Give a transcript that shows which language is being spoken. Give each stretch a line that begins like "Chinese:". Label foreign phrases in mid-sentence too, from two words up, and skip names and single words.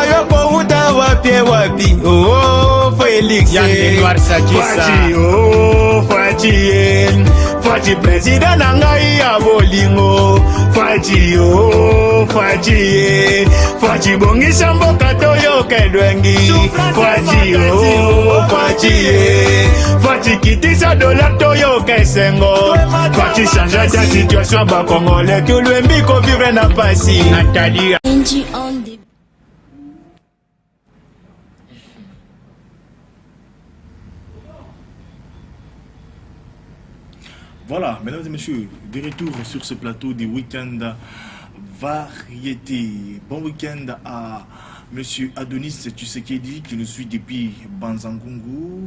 Lingala: yo kouta wapi oh Félix Fachi oh Fachi président nangai ya bolingo Fachi oh Fachi bongisa mboka toyoka elwengi Fachi oh Fachi kitisa dollar toyoka esengo Fachi
French: change ta situation
Lingala: ba Congolais que lwembi ko vivre na pasi Nathalie NG on the
French: Voilà, mesdames et messieurs, de retour sur ce plateau des week-ends variété. Bon week-end à monsieur Adonis Tshisekedi qui nous suit depuis Banzangungu.